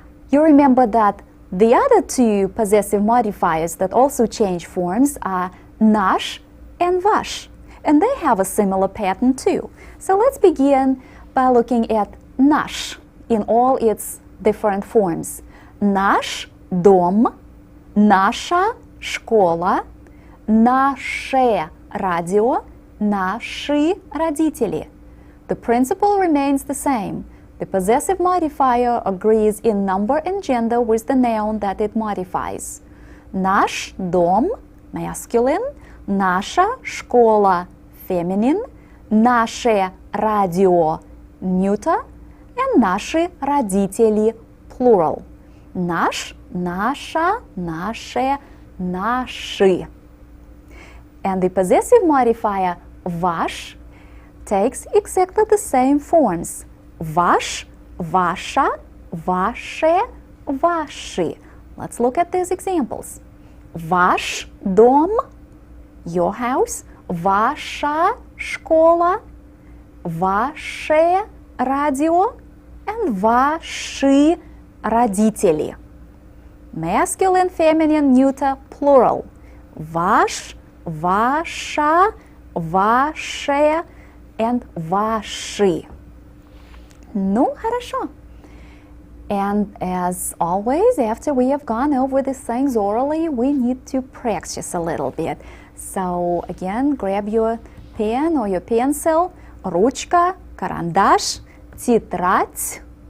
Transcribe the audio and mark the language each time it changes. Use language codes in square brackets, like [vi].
[en] You remember that the other 2 possessive modifiers that also change forms are наш and ваш. And they have a similar pattern too. So let's begin by looking at наш in all its different forms. [ru] Наш дом, наша школа, наше радио, наши родители. [en] The principle remains the same. The possessive modifier agrees in number and gender with the noun that it modifies. [ru] Наш дом, masculine, наша школа, feminine, наше радио, neuter, and наши родители, plural. Наш, наша, наше, наши. [en] And the possessive modifier ваш takes exactly the same forms. [ru] Ваш, ваша, ваше, ваши. [en] Let's look at these examples. [ru] Ваш дом, [en] your house, [ru] ваша школа, ваше радио, and ваши родители. [en] Masculine, feminine, neuter, plural. [ru] Ваш, ваша, ваше, and ваши. Ну, хорошо. [en] And as always, after we have gone over these things orally, we need to practice a little bit. So again, grab your pen or your pencil, [ru] ручка, карандаш, тетрадь.